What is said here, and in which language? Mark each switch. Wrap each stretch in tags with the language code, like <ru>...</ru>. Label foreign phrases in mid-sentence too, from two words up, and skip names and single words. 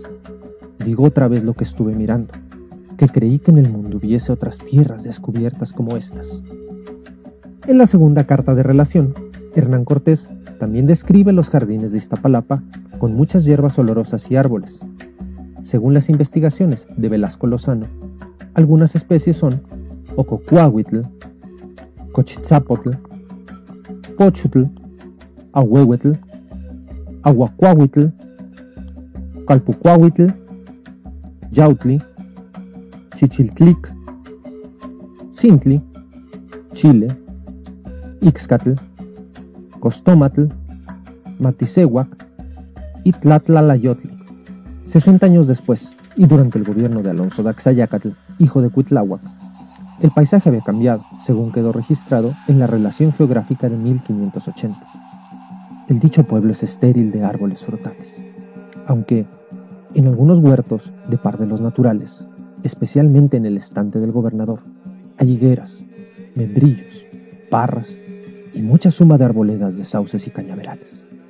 <es>Digo otra vez lo que estuve mirando, que creí que en el mundo hubiese otras tierras descubiertas como estas. En la segunda carta de relación, Hernán Cortés también describe los jardines de Iztapalapa con muchas hierbas olorosas y árboles. Según las investigaciones de Velasco Lozano, algunas especies son Ococuahuitl, Cochitzapotl, Pochutl, Ahuehuetl, Ahuacuahuitl, Calpucuahuitl, Yautli, Chichiltlic, Cintli, Chile, Ixcatl, Costomatl, Matisehuac y Tlatlalayotli. 60 años después, y durante el gobierno de Alonso de Axayácatl, hijo de Cuitláhuac, el paisaje había cambiado, según quedó registrado en la relación geográfica de 1580. El dicho pueblo es estéril de árboles frutales, aunque en algunos huertos de pardelos naturales, especialmente en el estante del gobernador, hay higueras, membrillos, parras y mucha suma de arboledas de sauces y cañaverales.</es>